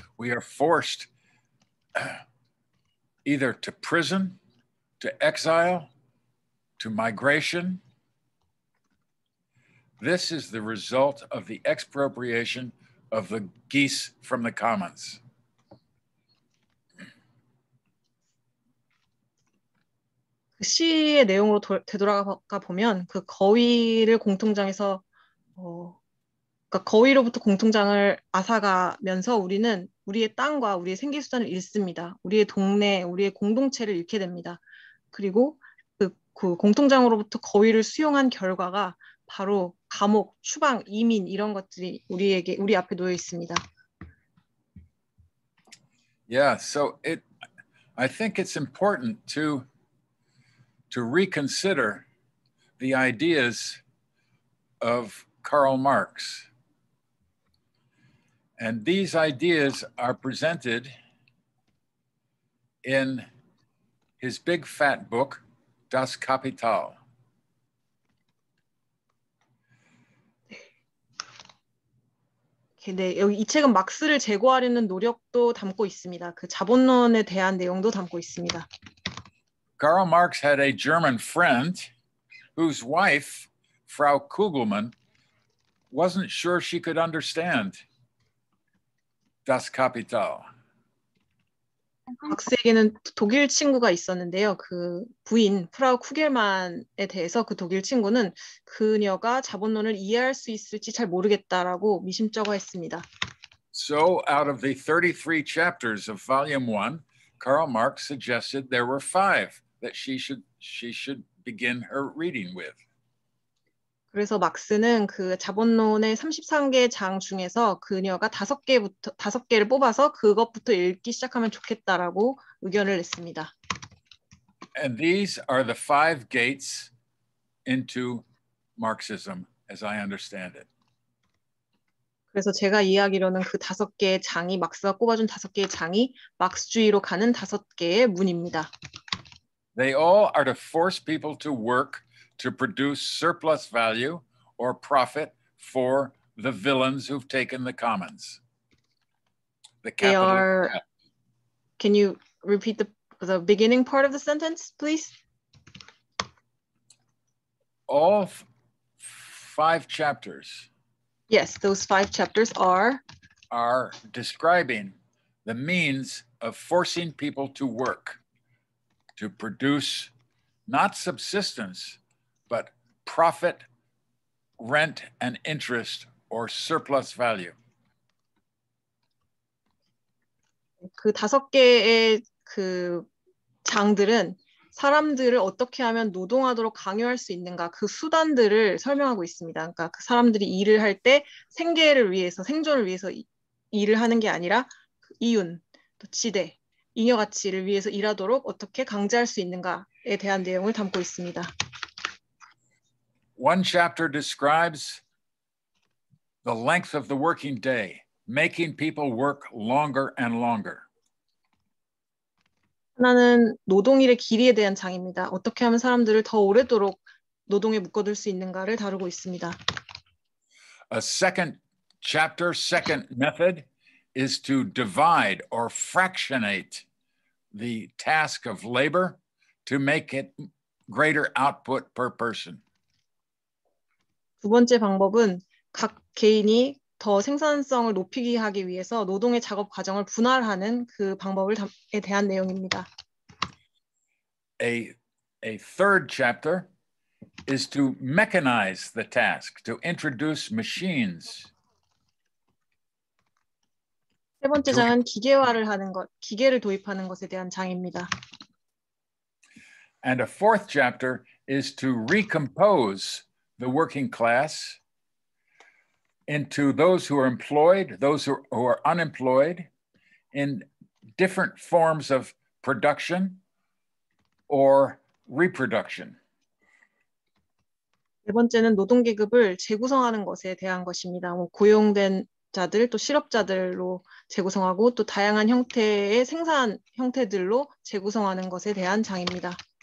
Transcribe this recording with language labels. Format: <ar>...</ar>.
<en>We are forced either to prison, to exile, to migration. This is the result of the expropriation of the geese from the commons.</en> <ko>그 시의 내용으로 되돌아가 보면 그 거위를 공통장에서 그러니까 거위로부터 공통장을 앗아가면서 우리는 우리의 땅과 우리의 생기수단을 잃습니다. 우리의 동네, 우리의 공동체를 잃게 됩니다. 그리고 그 공통장으로부터 거위를 수용한 결과가 바로 감옥, 추방, 이민 이런 것들이 우리 앞에 놓여 있습니다.</ko> <en>Yeah, so I think it's important to reconsider the ideas of Karl Marx. And these ideas are presented in his big fat book, Das Kapital.</en> <ko>네, 여기 이 책은 막스를 제거하려는 노력도 담고 있습니다. 그 자본론에 대한 내용도 담고 있습니다.</ko> <en>Karl Marx had a German friend whose wife, Frau Kugelmann, wasn't sure she could understand Das Kapital.</en> <ko>막스에게는 독일 친구가 있었는데요. 그 부인 프라우 쿠겔만에 대해서 그 독일 친구는 그녀가 자본론을 이해할 수 있을지 잘 모르겠다라고 미심쩍어했습니다.</ko> <en>So out of the 33 chapters of volume 1, Karl Marx suggested there were 5 that she should begin her reading with.</en> <ko>그래서 막스는 그 자본론의 33개 장 중에서 그녀가 5개를 뽑아서 그것부터 읽기 시작하면 좋겠다라고 의견을 냈습니다.</ko> <en>And these are the 5 gates into Marxism, as I understand it.</en> <ko>그래서 제가 이해하기로는 그 5개의 장이 막스가 꼽아준 5개의 장이 막스주의로 가는 5개의 문입니다.</ko> <en>They all are to force people to work to produce surplus value or profit for the villains who've taken the commons. The capital. Can you repeat the beginning part of the sentence, please? All 5 chapters. Yes, those 5 chapters are describing the means of forcing people to work to produce not subsistence, but profit, rent, and interest, or surplus value.</en> <ko>그 5개의 그 장들은 사람들을 어떻게 하면 노동하도록 강요할 수 있는가 그 수단들을 설명하고 있습니다. 그러니까 그 사람들이 일을 할 때 생계를 위해서 생존을 위해서 일을 하는 게 아니라 이윤, 또 지대, 잉여 가치를 위해서 일하도록 어떻게 강제할 수 있는가에 대한 내용을 담고 있습니다.</ko> <en>One chapter describes the length of the working day, making people work longer and longer.</en> <ko>하나는 노동일의 길이에 대한 장입니다. 어떻게 하면 사람들을 더 오래도록 노동에 묶어둘 수 있는가를 다루고 있습니다.</ko> <en>A second chapter, second method is to divide or fractionate the task of labor to make it greater output per person.</en> <ko>두 번째 방법은 각 개인이 더 생산성을 높이게 하기 위해서 노동의 작업 과정을 분할하는 그 방법에 대한 내용입니다.</ko> <en>A third chapter is to mechanize the task, to introduce machines.</en> <ko>세 번째 장은 기계화를 하는 것, 기계를 도입하는 것에 대한 장입니다.</ko> <en>And a fourth chapter is to recompose the working class into those who are employed, those who are unemployed, in different forms of production or reproduction.</en> <ko>네 번째는 노동계급을 재구성하는 것에 대한 것입니다. 고용된 자들 또 실업자들로 재구성하고 또 다양한 형태의 생산 형태들로 재구성하는 것에 대한 장입니다.</ko>